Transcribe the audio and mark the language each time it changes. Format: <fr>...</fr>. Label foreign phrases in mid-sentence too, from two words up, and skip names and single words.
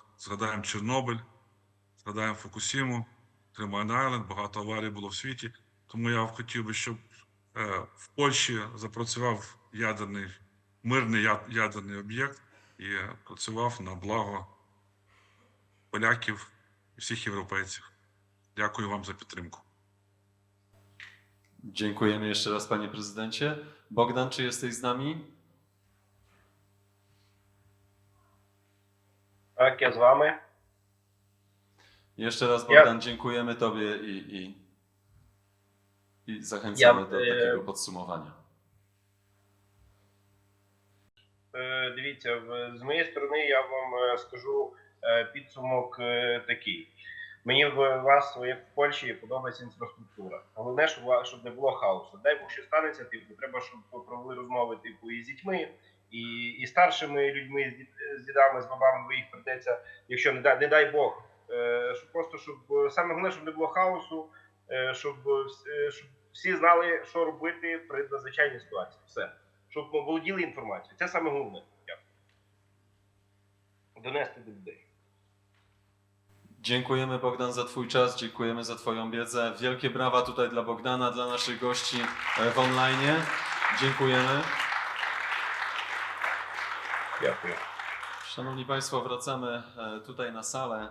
<uk>Згадаємо Чорнобиль, згадаємо Фукусіму, Тримайн Айленд, багато аварій було в світі. Тому я хотів би, щоб в Польщі запрацював мирний ядерний об'єкт і працював на благо поляків і всіх європейців. Дякую вам за підтримку.</uk> <pl>Dziękujemy jeszcze raz, panie prezydencie. Bogdan, czy jesteś z nami?</pl> <uk>Так, я з вами.</uk> <pl>Jeszcze raz, Bogdan, dziękujemy tobie i zachęcamy do takiego podsumowania.</pl> <uk>Дивіться, з моєї сторони я вам скажу підсумок такий. Мені в вас, як в Польщі, подобається інфраструктура. Головне, щоб не було хаосу. Дай Бог, що станеться, треба, щоб провели розмови і з дітьми, і старшими людьми, з дідами, з бабами, бо їх придеться, якщо не дай Бог. Щоб саме головне, щоб не було хаосу, щоб всі знали, що робити при надзвичайній ситуації. Все. Щоб володіли інформацією. Це саме головне. Донести до людей.</uk> <pl>Dziękujemy, Bogdan, za twój czas, dziękujemy za twoją wiedzę. Wielkie brawa tutaj dla Bogdana, dla naszych gości w online. Dziękujemy.</pl> <uk>Дякую.</uk> <pl>Szanowni Państwo, wracamy tutaj na salę.</pl>